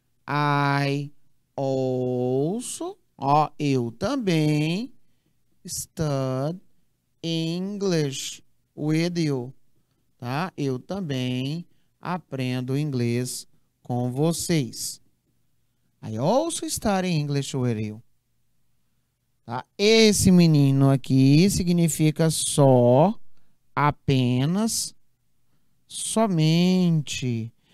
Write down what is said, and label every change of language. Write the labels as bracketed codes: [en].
[en] I also, [pt] ó, eu também [en] study English with you, tá? [pt] Eu também aprendo inglês com vocês. [en] I also study English with you. [pt] Tá? Esse menino aqui significa só, apenas, somente.